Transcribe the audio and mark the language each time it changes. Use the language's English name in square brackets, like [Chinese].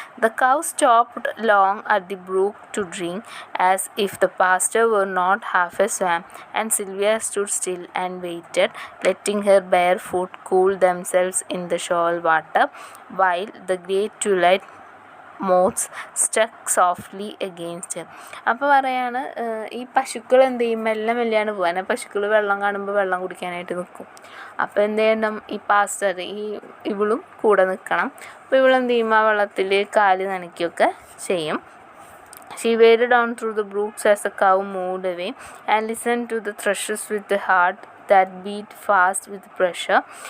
[English] The cow stopped long at the brook to drink, as if the pasture were not half a swamp, and Sylvia stood still and waited, letting her bare foot cool themselves in the shoal water, while the great twilight moths stuck softly against her. [Malayalam] അപ്പോൾ പറയാണ് ഈ പശുക്കൾ എന്ത് ചെയ്യും, മെല്ലെ മെല്ലെയാണ് പോകാൻ. പശുക്കൾ വെള്ളം കാണുമ്പോൾ വെള്ളം കുടിക്കാനായിട്ട് നിൽക്കും. അപ്പോൾ എന്ത് ചെയ്യണം, ഈ പാസ്റ്റർ ഇവളും കൂടെ നിൽക്കണം. അപ്പോൾ ഇവളെന്ത് ചെയ്യും, ആ വെള്ളത്തിൽ കാല് നനയ്ക്കുകയൊക്കെ ചെയ്യും. [English] She waded down through the brooks as the cow moved away and listened to the thrushes with a heart that beat fast with pressure.